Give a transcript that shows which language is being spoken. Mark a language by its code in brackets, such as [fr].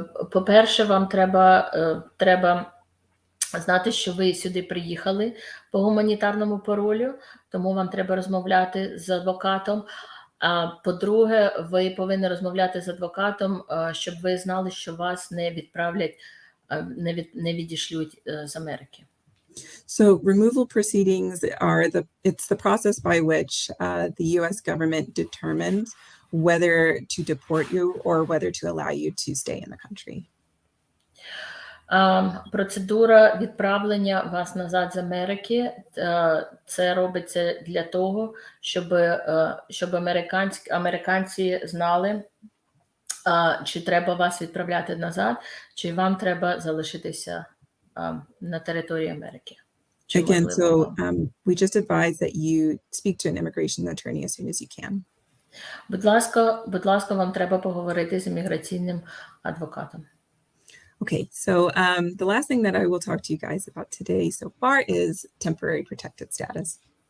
[uk] По-перше, вам треба знати, що ви сюди приїхали по гуманітарному паролю, тому вам треба розмовляти з адвокатом. По-друге, ви повинні розмовляти з адвокатом, щоб ви знали, що вас не відправлять, не відішлють з Америки. [en] So removal proceedings are it's the process by which the U.S. government determines whether to deport you or whether to allow you to stay in the country. [uk] Процедура відправлення вас назад з Америки, це робиться для того, щоб американці знали, чи треба вас відправляти назад, чи вам треба залишитися на території Америки. [en] Again, so we just advise that you speak to an immigration attorney as soon as you can. [uk] Будь ласка, вам треба поговорити з імміграційним адвокатом. [en] Okay, so the last thing that I will talk to you guys about today so far is temporary protected status.